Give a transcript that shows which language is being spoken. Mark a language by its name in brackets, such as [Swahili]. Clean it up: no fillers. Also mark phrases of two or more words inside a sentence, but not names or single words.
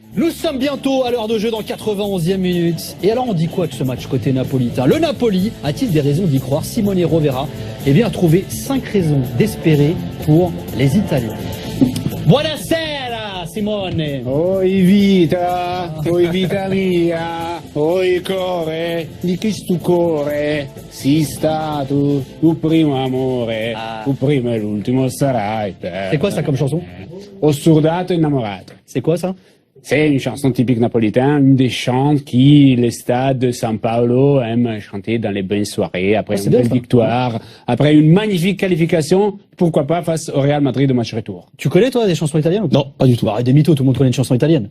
[French] Nous sommes bientôt à l'heure de jeu dans 91e minute. Et alors on dit quoi de ce match côté napolitain? Le Napoli a-t-il des raisons d'y croire? Simone Rovera a trouvé 5 raisons d'espérer pour les Italiens. [Italian] Buonasera Simone. [Neapolitan] Oi vita mia, oi core, di chi stu core, si stato, tu primo amore, tu primo e l'ultimo sarai. [French] C'est quoi ça comme chanson? [Neapolitan] Ho surdato innamorato. [French] C'est quoi ça? C'est une chanson typique napolitaine, une des chants qui le stade de San Paolo aime chanter dans les bonnes soirées, après une belle victoire, après une magnifique qualification, pourquoi pas face au Real Madrid au match retour. Tu connais toi des chansons italiennes ou pas? Non, pas du tout. Bah, des mythos, tout le monde connaît une chanson italienne.